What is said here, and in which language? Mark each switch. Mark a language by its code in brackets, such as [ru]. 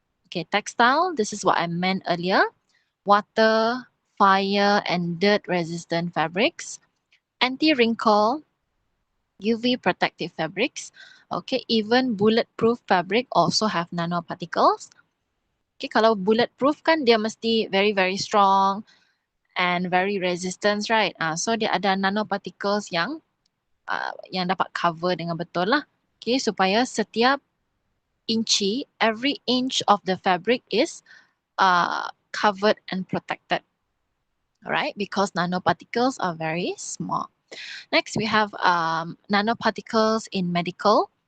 [en] Okay, textile, this is what I meant earlier. Water, fire, and dirt-resistant fabrics. Anti-wrinkle, UV protective fabrics. Okay, even bulletproof fabric also have nanoparticles. Okay, [ms] kalau bulletproof kan dia mesti [en] very very strong and very resistant, right? [ms] So dia ada nanoparticles yang dapat cover dengan betul lah. [en] Okay, [ms] supaya setiap [en] every inch of the fabric is covered and protected. Alright, because nanoparticles are very small. Next, we have nanoparticles in medical.